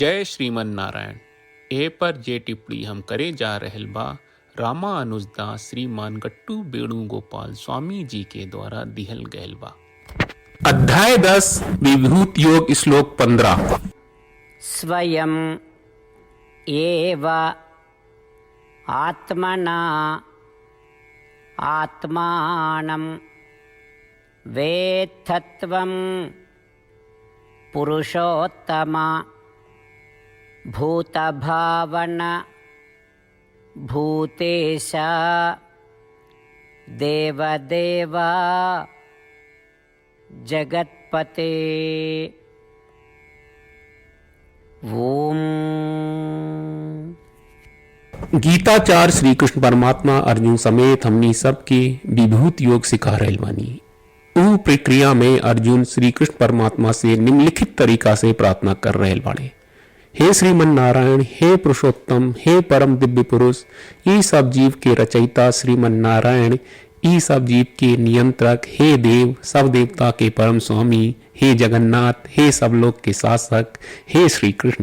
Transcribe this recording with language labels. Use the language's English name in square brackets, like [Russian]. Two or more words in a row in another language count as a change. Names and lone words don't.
[Sanskrit] जय श्रीमन नारायण। [Bhojpuri] ए पर जे टिप्पणी हम करे जा रहल बा रामानुजदास श्रीमान गट्टू वेणुगोपाल स्वामी जी के द्वारा दिहल गयल बा। अध्याय 10 विभूत योग श्लोक 15। [Sanskrit] स्वयं एव आत्मना आत्मानं वेत्थत्वं पुरुषोत्तमा भूतभावन भूतेश देवदेव जगत्पते। ओम। [Bhojpuri] गीताचार श्री कृष्ण परमात्मा अर्जुन समेत हमनी सबके विभूत योग सिखा रहल बानी। ऊ प्रक्रिया में अर्जुन श्री कृष्ण परमात्मा से निम्नलिखित तरीका से प्रार्थना कर रहल बाड़े। हे श्रीमन नारायण, हे पुरुषोत्तम, हे परम दिव्य पुरुष, ई सब जीव के रचयिता श्रीमन नारायण, ई सब जीव के नियंत्रक, हे देव, सब देवता के परम स्वामी, हे जगन्नाथ, हे सब लोग के शासक, हे श्री कृष्ण।